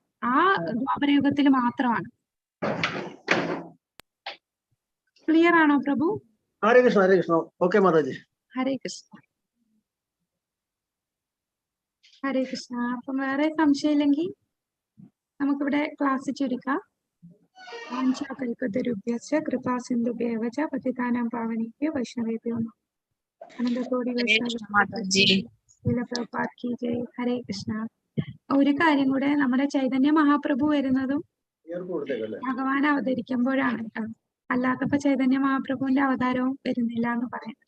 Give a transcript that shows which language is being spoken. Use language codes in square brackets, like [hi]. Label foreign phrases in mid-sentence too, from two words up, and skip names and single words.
[ml] ആ ദ്വാപരയുഗത്തിൽ മാത്രമാണ്. ക്ലിയർ ആണോ പ്രഭു? [sa] हरे कृष्ण। हरे कृष्ण. ഓക്കെ മാതാജി. हरे कृष्ण। हरे कृष्ण. [ml] അപ്പം വേറെ സംശയം ഇല്ലെങ്കിൽ നമുക്കിവിടെ ക്ലാസ് ചുരുക്കാം. [sa] वाञ्छाकल्पतरुभ्यश्च कृपासिन्धुभ्य एव च पतितानां पावनेभ्यो वैष्णवेभ्यो नमः. अनन्तकोटि वैष्णव की जय। हरे कृष्ण. [ml] ഒരു കാര്യം കൂടെ, നമ്മുടെ ചൈതന്യ മഹാപ്രഭു വരുന്നതും ഭഗവാൻ അവതരിക്കുമ്പോഴാണ് കേട്ടോ. അല്ലാത്തപ്പോ ചൈതന്യ മഹാപ്രഭുവിന്റെ അവതാരവും വരുന്നില്ല എന്ന് പറയുന്നത്.